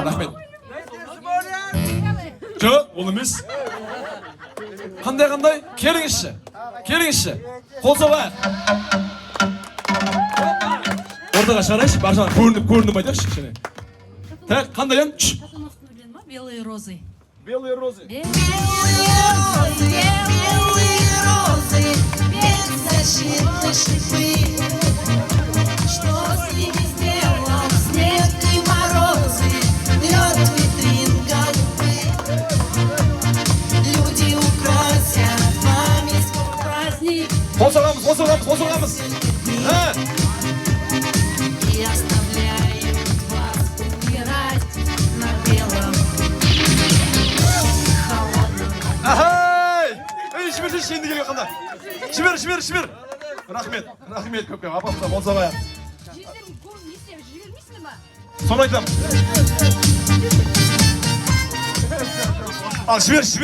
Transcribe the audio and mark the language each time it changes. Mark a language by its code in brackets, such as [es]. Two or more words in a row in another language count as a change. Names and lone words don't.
[kk] Рахмет. Жоқ, ол емес. Қандай? Келіңізші. Қол соғайық. Ортаға шығарайыншы, бар жағынан көрініп айтайықшы. Так, қандай ән? [ru] Белые розы. Белые розы. Беззащитны шипы. Что с ними сделал снег и морозы? Лед витрин голубы. Люди украсят вами свой праздник. [kk] Қол соғамыз. [ru] И оставляем вас умирать на белом. Ахай! [kk] Жібер, енді келе қанда. Жібер. Рахмет көпке, апамызда қол соғайық. Соны айтам. Ал, жібер.